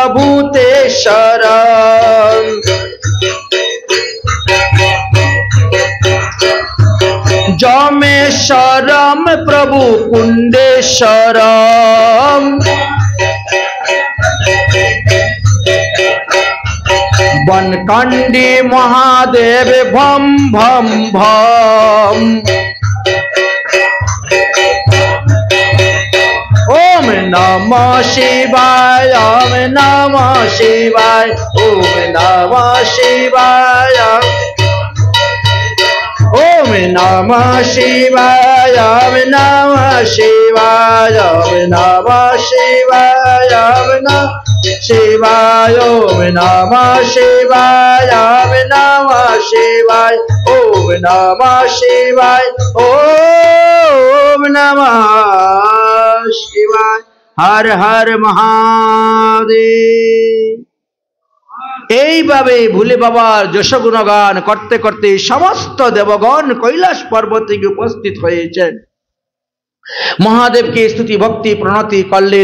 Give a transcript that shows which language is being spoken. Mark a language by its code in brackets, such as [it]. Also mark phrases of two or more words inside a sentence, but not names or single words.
[sa] ভূতেশ্বরম, যমেশ্বরম প্রভু কুণ্ডেশ্বরম, বনকান্ডি মহাদেব ভম ভম ভম, ওম নমঃ শিবায়, ওম নমঃ শিবায়, ওম নমঃ শিবায়, ওম নমঃ শিবায়, ওম নমঃ শিবায়, ওম নমঃ শিবায়, ওম নমঃ শিবায়, ওম নমঃ শিবায়, ওম নমঃ শিবায়, ওম নমঃ শিবায়, ওম নমঃ শিবায়। হর হর মহাদেব। [bn] এইভাবে ভুলে বাবার যশ গুণগান করতে করতে সমস্ত দেবগণ কৈলাস পর্বতে উপস্থিত হয়েছেন। মহাদেবকে স্তুতি ভক্তি প্রণতি করলেন।